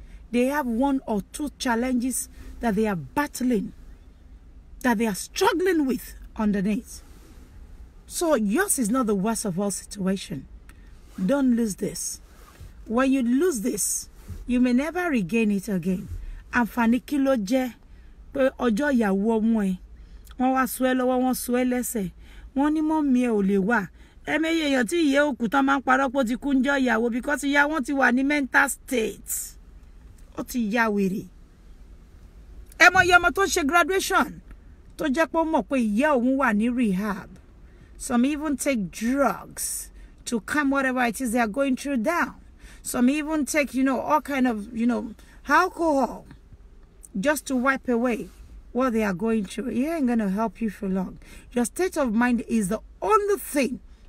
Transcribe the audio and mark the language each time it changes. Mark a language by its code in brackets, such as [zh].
[en] They have one or two challenges that they are battling, that they are struggling with underneath. So yours is not the worst of all situation. Don't lose this. When you lose this, you may never regain it again. [yo] Àǹfààní kí ló jẹ́ pé ọjọ́ ìyàwó ọmọ ẹ wọ́n wá sọ ẹ́ lọ́wọ́ wọ́n sọ ẹ́ lẹ́sẹ̀ wọ́n ní mọ́mì ẹ ò lè wà ẹ̀mẹ́yẹ èèyàn tí ìyẹ́ òkú tán máa ń parọ́ pé ó ti kú ń jọ́ ìyàwó because ìyá wọn ti wà ní [en] mental state [yo] ó ti ya wèrè ẹ mọ iye ọmọ tó ṣe graduation tó jẹ́ pé ó mọ̀ pé ìyá òun wà ní rehab. [en] Some even take drugs to calm whatever it is they are going through down. Some even take, all kind of, alcohol just to wipe away what they are going through. It ain't going to help you for long. Your state of mind is the only thing.